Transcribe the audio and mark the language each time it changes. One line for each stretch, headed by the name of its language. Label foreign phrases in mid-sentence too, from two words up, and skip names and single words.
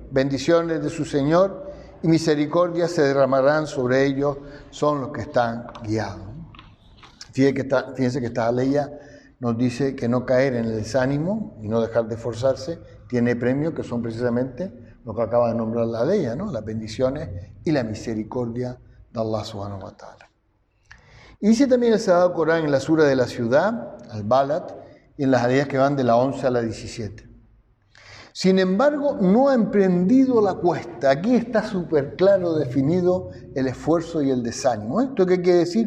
Spanish: Bendiciones de su Señor y misericordia se derramarán sobre ellos, son los que están guiados. Fíjense que esta ley nos dice que no caer en el desánimo y no dejar de esforzarse tiene premios que son precisamente lo que acaba de nombrar la ley, las bendiciones y la misericordia de Allah
Arabic: سبحانه وتعالى.
Spanish: Y dice también el Sagrado Corán en la sura de la ciudad, Al-Balad, y en las ayas que van de la 11 a la 17. Sin embargo, no ha emprendido la cuesta. Aquí está súper claro definido el esfuerzo y el desánimo. ¿Esto qué quiere decir?